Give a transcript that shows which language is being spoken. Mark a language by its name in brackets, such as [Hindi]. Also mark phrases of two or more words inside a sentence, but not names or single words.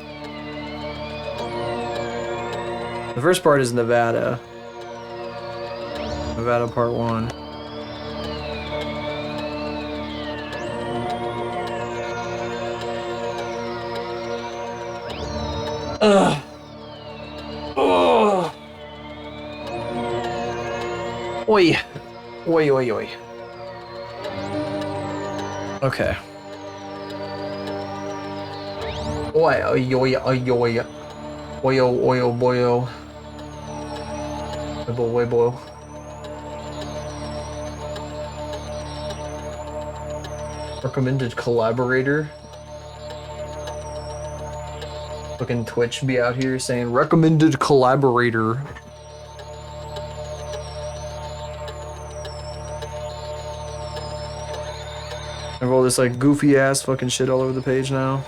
[English] The first part is Nevada. Nevada part 1. Ugh. Oh. Oi. Oi, oi, oi. Okay. Oi, oi, oi, oi, oi. Oyo, oyo, boyo. Webo, webo. Recommended collaborator. Fucking Twitch be out here saying recommended collaborator. I have all this like goofy ass fucking shit all over the page now.